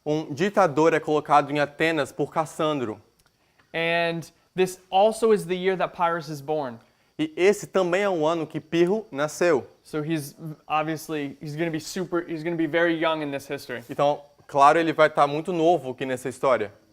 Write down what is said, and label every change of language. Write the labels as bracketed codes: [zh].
[pt] ditador é colocado em Atenas por Cassandro. [en] And this also is the year that Pyrrhus is born. [pt] E esse também é o ano que Pirro nasceu. [en] So he's going to be very young in this history. [pt] Então, claro, ele vai estar muito novo aqui nessa história.